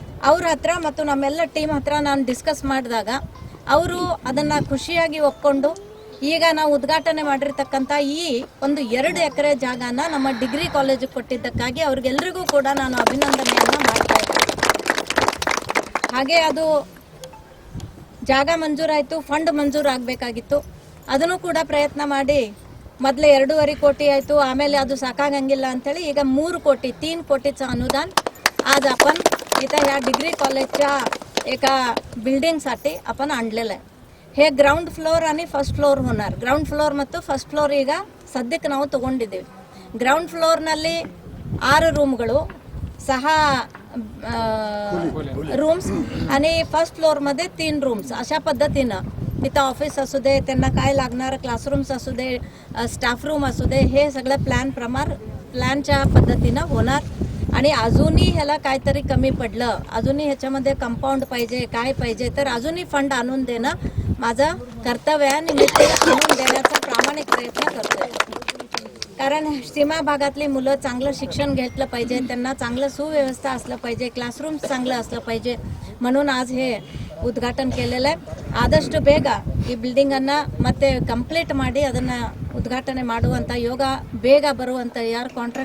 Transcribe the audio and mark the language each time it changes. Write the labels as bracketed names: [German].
[Kannada] ಅವ್ರ ಹತ್ರ ಮತ್ತು ನಮ್ಮೆಲ್ಲ ಟೀಮ್ ಹತ್ರ ನಾನು ಡಿಸ್ಕಸ್ ಮಾಡಿದಾಗ ಅವರು ಅದನ್ನು ಖುಷಿಯಾಗಿ ಒಪ್ಕೊಂಡು ಈಗ ನಾವು ಉದ್ಘಾಟನೆ ಮಾಡಿರ್ತಕ್ಕಂಥ ಈ ಒಂದು 2 ಎಕರೆ ಜಾಗನ ನಮ್ಮ ಡಿಗ್ರಿ ಕಾಲೇಜಿಗೆ ಕೊಟ್ಟಿದ್ದಕ್ಕಾಗಿ ಅವ್ರಿಗೆಲ್ರಿಗೂ ಕೂಡ ನಾನು ಅಭಿನಂದನೆಯನ್ನು ಮಾಡ್ತಾ ಇದ್ದೀನಿ. ಹಾಗೆ ಅದು ಜಾಗ ಮಂಜೂರಾಯಿತು, ಫಂಡ್ ಮಂಜೂರು ಆಗಬೇಕಾಗಿತ್ತು. ಅದನ್ನು ಕೂಡ ಪ್ರಯತ್ನ ಮಾಡಿ ಮೊದಲೇ 2.5 ಕೋಟಿ ಆಯಿತು, ಆಮೇಲೆ ಅದು साकागंगिಲ್ಲ अंथेळी ಈಗ [Marathi] 3 कोटी 3 कोटीचं अनुदान आज आपण इथं ह्या डिग्री कॉलेजच्या एका बिल्डिंगसाठी आपण आणलेलं आहे. हे ग्राउंड फ्लोर आणि फर्स्ट फ्लोर होणार. ग्राउंड फ्लोर [Kannada] ಮತ್ತು ಫಸ್ಟ್ ಫ್ಲೋರ್ ಈಗ ಸದ್ಯಕ್ಕೆ ನಾವು ತಗೊಂಡಿದ್ದೇವೆ. ಗ್ರೌಂಡ್ ಫ್ಲೋರ್ನಲ್ಲಿ 6 रूमಗಳು [Marathi] 6 रूम्स आणि फर्स्ट फ्लोअरमध्ये 3 रूम्स अशा पद्धतीनं तिथं ऑफिस असू दे, त्यांना काय लागणारं क्लासरूम्स असू दे, स्टाफ रूम असू दे, हे सगळं प्लॅनच्या पद्धतीनं होणार. आणि अजूनही ह्याला काहीतरी कमी पडलं, अजूनही ह्याच्यामध्ये कंपाऊंड पाहिजे, काय पाहिजे, तर अजूनही फंड आणून देणं माझं कर्तव्य आहे आणि मी ते आणून देण्याचा प्रामाणिक प्रयत्न करतोय. कारण सीमा भागातली मुलं चांगलं शिक्षण घेतलं पाहिजे, त्यांना चांगलं सुव्यवस्था असलं पाहिजे, क्लासरूम चांगलं असलं पाहिजे, म्हणून आज हे ಉದ್ಘಾಟನೆ केलेलं आहे. [Kannada] ಆದಷ್ಟು ಬೇಗ ಈ ಬಿಲ್ಡಿಂಗನ್ನು ಮತ್ತೆ ಕಂಪ್ಲೀಟ್ ಮಾಡಿ ಅದನ್ನು ಉದ್ಘಾಟನೆ ಮಾಡುವಂಥ ಯೋಗ ಬೇಗ ಬರುವಂಥ ಯಾರು ಕಾಂಟ್ರಾಕ್ಟ್